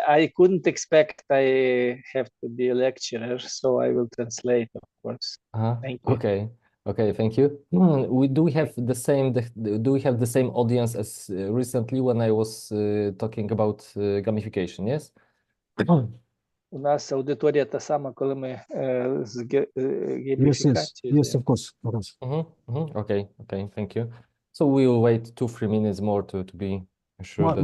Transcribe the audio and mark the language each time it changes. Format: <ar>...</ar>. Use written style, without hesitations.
<en>I couldn't expect I have to be a lecturer, so I will translate, of course. Thank you. Okay. Okay, thank you. Do we have the same audience as recently when I was talking about gamification, yes?</en> <uk>У нас аудиторія та сама, коли ми з</uk> <en>Yes,</en> <uk>гейміфікацією.</uk> <en>of course. Okay, thank you. So we'll wait 2-3 minutes more to be sure that.</en>